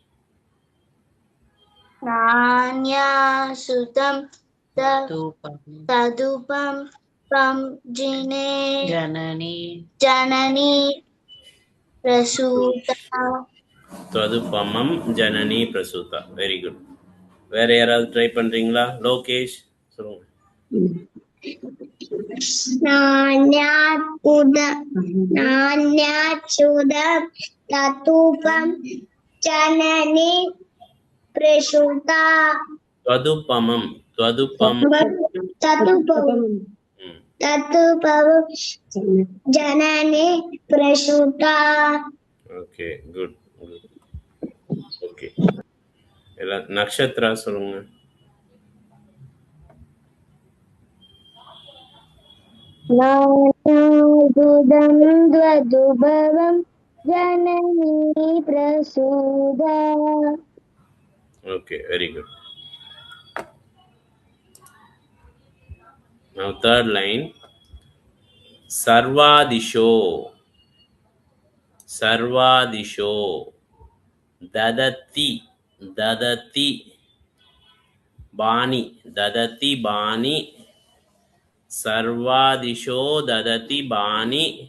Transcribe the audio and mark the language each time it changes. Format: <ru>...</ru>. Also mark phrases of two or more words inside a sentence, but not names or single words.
<sa>नान्यासुतं तदुपमं जननी प्रसूता त्वदुपमं जननी प्रसूता</sa> <en>very good</en> <ta>வேற யாராவது ட்ரை பண்றீங்களா லோகேஷ் சொல்லுங்க</ta> <sa>नान्यासुतं तदुपमं जननी प्रसूता त्वदुपमं तदुपमं जननी प्रसूता</sa> <en>okay good good okay</en> <ta>எல்லாம் நக்ஷத்ரா சொல்லுங்க</ta> <sa>नान्यासुतं त्वदुपमं जननी प्रसूता</sa> <en>Okay, very good. Now third line.</en> <sa>सर्वदिशो। सर्वदिशो. दधति। दधति. भानि। दधति भानि. सर्वदिशो दधति भानि.</sa>